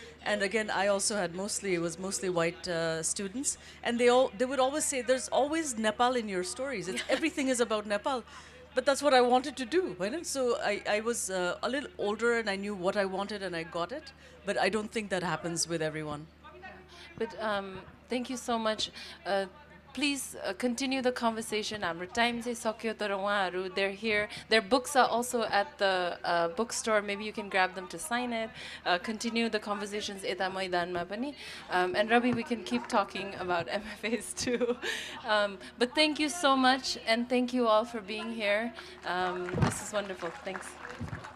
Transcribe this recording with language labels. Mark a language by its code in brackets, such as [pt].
[en] And again, I also had mostly white students, and they would always say, "There's always Nepal in your stories. Everything is about Nepal." But that's what I wanted to do, right? So I was a little older and I knew what I wanted and I got it. But I don't think that happens with everyone. But thank you so much. Please continue the conversation. [ne] हाम्रो time चाहिँ सक्यो, तर उहाँहरू they're here. [en] Their books are also at the bookstore. Maybe you can grab them to sign it. Continue the conversations यता मैदानमा पनि. And Ravi, we can keep talking about MFAs too. But thank you so much, and thank you all for being here. This is wonderful. Thanks.